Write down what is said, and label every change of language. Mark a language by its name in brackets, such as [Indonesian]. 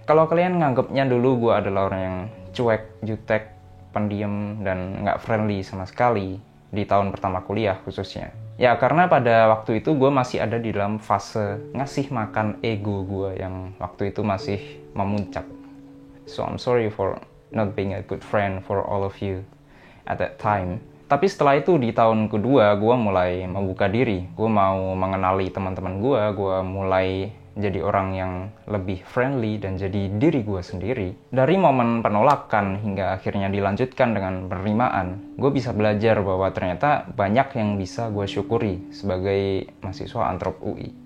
[Indonesian] Kalau kalian nganggapnya dulu gue adalah orang yang cuek, jutek, pendiam, dan nggak friendly sama sekali di tahun pertama kuliah khususnya. Ya karena pada waktu itu gue masih ada di dalam fase ngasih makan ego gue yang waktu itu masih memuncak. [English] So I'm sorry for not being a good friend for all of you at that time. [Indonesian] Tapi setelah itu di tahun kedua gue mulai membuka diri. Gue mau mengenali teman-teman gue mulai jadi orang yang lebih friendly dan jadi diri gue sendiri. Dari momen penolakan hingga akhirnya dilanjutkan dengan penerimaan, gue bisa belajar bahwa ternyata banyak yang bisa gue syukuri sebagai mahasiswa Antrop UI.